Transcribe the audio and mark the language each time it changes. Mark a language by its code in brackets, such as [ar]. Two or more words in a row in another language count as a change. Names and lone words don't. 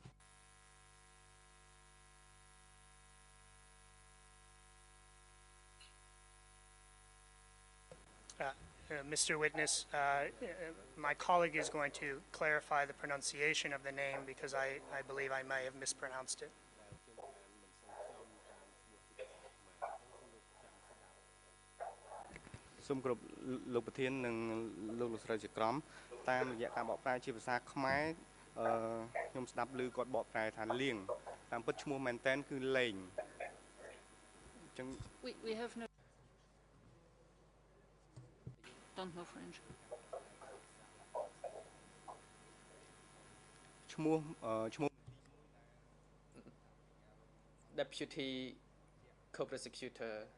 [en] Mr. Witness, my colleague is going to clarify the pronunciation of the name because I believe I may have mispronounced it. [km] សូមគោរពលោកប្រធាននិងលោកលោកស្រីជាក្រុមតាមរយៈការបកប្រែជាភាសាខ្មែរខ្ញុំស្ដាប់ឮគាត់បកប្រែថាលៀងតាមពិតឈ្មោះមែនតែនគឺលេងអញ្ចឹង [en] We have no don't know French. [km] ឈ្មោះ [en] Deputy Co-Prosecutor.